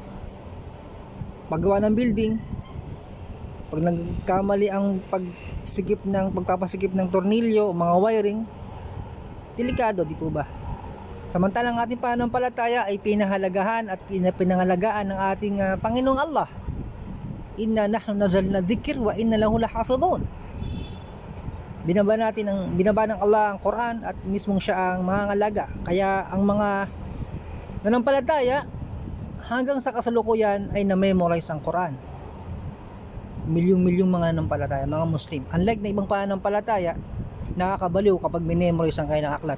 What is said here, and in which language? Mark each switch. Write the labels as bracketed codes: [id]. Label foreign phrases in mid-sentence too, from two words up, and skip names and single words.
[tl] Paggawa ng building, pag nagkamali ang pagpapasikip ng tornilyo, mga wiring, delikado, di po ba? Samantalang ating pananampalataya ay pinahalagahan at pinangalagaan ng ating Panginoong Allah. [ar] Inna nahnu nazzalna dzikr wa inna lahu lahafizun. [tl] Binaba ng Allah ang Quran at mismong siya ang mangangalaga. Kaya ang mga nanampalataya hanggang sa kasalukuyan ay na-memorize ang Quran. Milyong-milyong mga nanampalataya, mga Muslim. Unlike na ibang pananampalataya, nakakabaliw kapag minemorize ang kanilang aklat.